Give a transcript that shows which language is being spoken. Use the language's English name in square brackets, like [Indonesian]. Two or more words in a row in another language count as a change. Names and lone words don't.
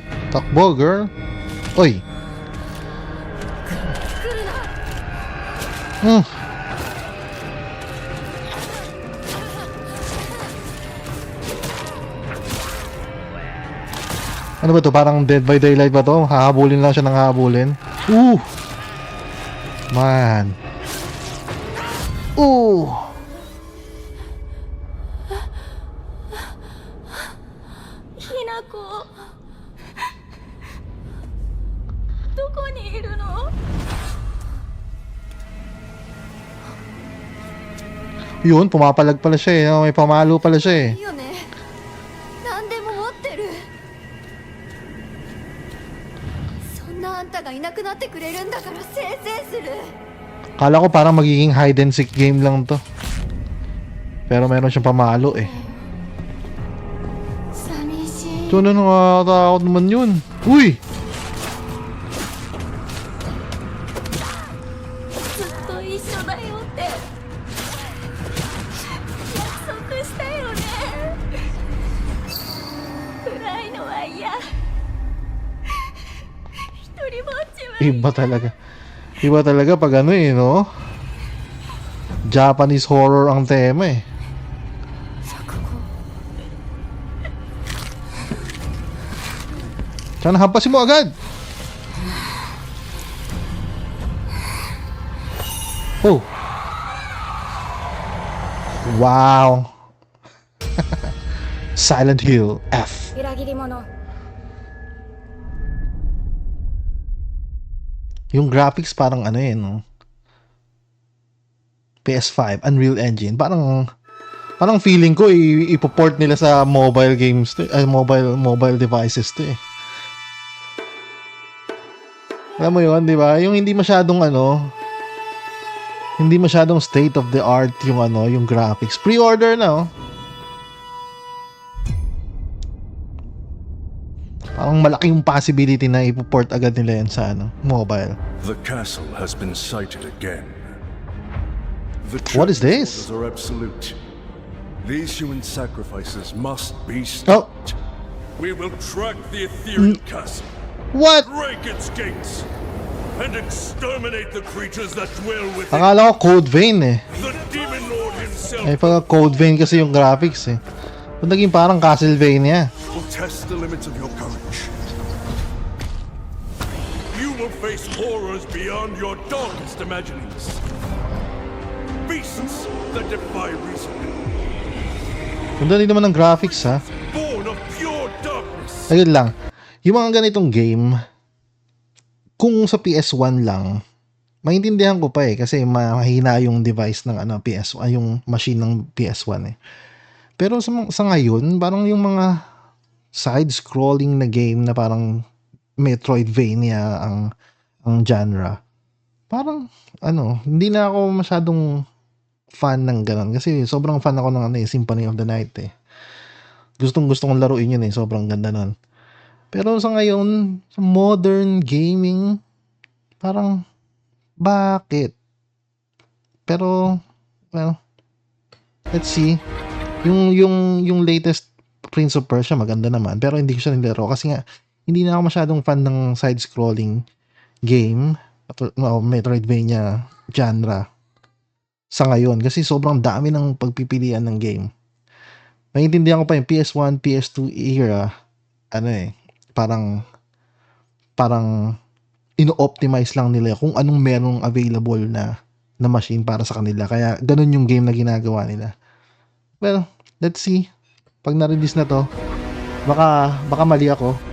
[Filipino] Takbo, girl. Oy. Ano ba to? Parang Dead by Daylight ba to? Hahabulin lang siya ng hahabulin. Man. Hinako. [Japanese] どこにいるの? [Filipino] Yun, pumapalag pala siya eh. May pamalo pala siya eh. [Japanese] いいよね。何でも持ってる。そんなあんたがいなくなってくれるんだからせいせいする。 [Filipino] Kala ko parang magiging [English] hide and seek game [Filipino] lang to. Pero meron siyang pamalo eh. [Japanese] 寂しい。 [Filipino] So, ano nakakatakot naman yun? Uy! [Japanese] ずっと一緒だよって約束したよね。暗いのは嫌。一人ぼっちは嫌。 [Filipino] Iba talaga. Iba talaga pag ano eh, no? [English] Japanese horror [Filipino] ang tema eh. Sana hampasin mo agad! Oh! Wow! Silent Hill F. [Japanese] 裏切り者。 [Filipino] Yung graphics parang ano eh, no? PS5, Unreal Engine. Parang feeling ko ipoport nila sa [English] mobile games [Filipino] to, [English] mobile devices [Filipino] to eh. Alam mo yun, di ba? Yung hindi masyadong hindi masyadong [English] state of the art [Filipino] yung yung graphics. Pre-order na, oh. Parang malaki yung possibility na ipoport agad nila yan sa mobile. [English] The castle has been sighted again. The What is this? orders are absolute. These human sacrifices must be Oh. stopped. We will track the Ethereal castle, What? break its gates, and exterminate the creatures that dwell within. [Filipino] Akala ko Code Vein eh. [English] The Demon Lord himself [Filipino] Ay pag Code Vein kasi yung graphics eh. Kung naging parang Castlevania. [English] will test the limits of your courage. You will face horrors beyond your darkest imaginings. Beasts that defy reason, [Filipino] Ganda din naman ng graphics ha. [English] born of pure darkness. [Filipino] Ayun lang. Yung mga ganitong game, kung sa PS1 lang, maintindihan ko pa eh kasi mahina yung device ng PS1, yung machine ng PS1 eh. Pero sa ngayon, parang yung mga side-scrolling na game na parang Metroidvania ang genre. Parang hindi na ako masyadong fan ng ganun kasi sobrang fan ako ng Symphony of the Night eh. Gustong-gusto kong laruin yun eh, sobrang ganda nun. Pero sa ngayon, sa [English] modern gaming, [Filipino] parang bakit? Pero [English] well, let's see. [Filipino] Yung latest Prince of Persia maganda naman, pero hindi ko siya nilaro kasi nga hindi na ako masyadong fan ng [English] side-scrolling game [Filipino] at Metroidvania genre sa ngayon kasi sobrang dami ng pagpipilian ng game. Naiintindihan ko pa yung PS1, PS2 era, parang ino-optimize lang nila kung anong merong available na machine para sa kanila. Kaya ganun yung game na ginagawa nila. [English] Well, let's see. [Filipino] Pag na-release na to, baka mali ako.